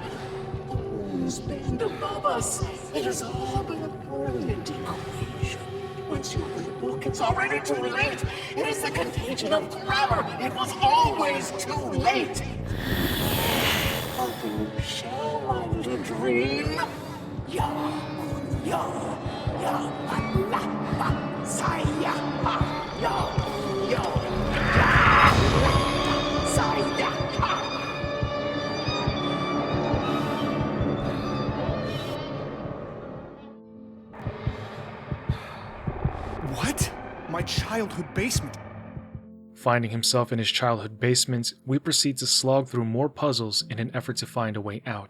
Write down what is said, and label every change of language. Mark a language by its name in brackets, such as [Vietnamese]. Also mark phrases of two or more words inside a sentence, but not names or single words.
[English] The moons bend above us. It has all been a brilliant equation. Once you open the book, it's already too late. It is the contagion of grammar. It was always too late. Open your shell, my little dream. Ya, ya, ya, la, ba, sa, ya, ha, ya, ya, ya, la, sa, ya, ha. What? My childhood basement. Finding himself in his childhood basement, we proceed to slog through more puzzles in an effort to find a way out.